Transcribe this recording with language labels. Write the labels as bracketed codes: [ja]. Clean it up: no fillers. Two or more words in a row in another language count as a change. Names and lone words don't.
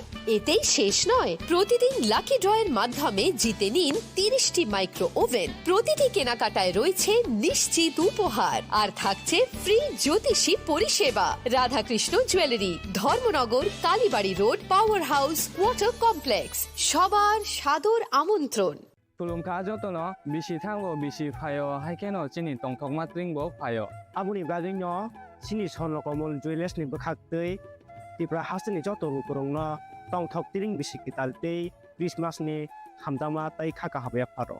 [bn] এতেই শেষ নয়, প্রতিদিন [en] lucky draw-er [bn] মাধ্যমে জিতে নিন 30টি [en] micro oven. [bn] প্রতিটি কেনাকাটায় রয়েছে নিশ্চিত উপহার, আর থাকছে ফ্রি জ্যোতিষী পরিষেবা। রাধাকৃষ্ণ জুয়েলারি, ধর্মনগর, কালীবাড়ি রোড, পাওয়ার হাউস, ওয়াটার কমপ্লেক্স। সবার সাদর আমন্ত্রণ। [trp] Tulung ka joto no bisi thango bisi phayo haikeno chini tongthok matring bo phayo. Abuni gading no chini sonlo komol jewelers ni bakhaktei tipra hasini joto rukurong no tongthok tiring bisi kitaltei Christmas ni hamdama tai khaka habe pharo.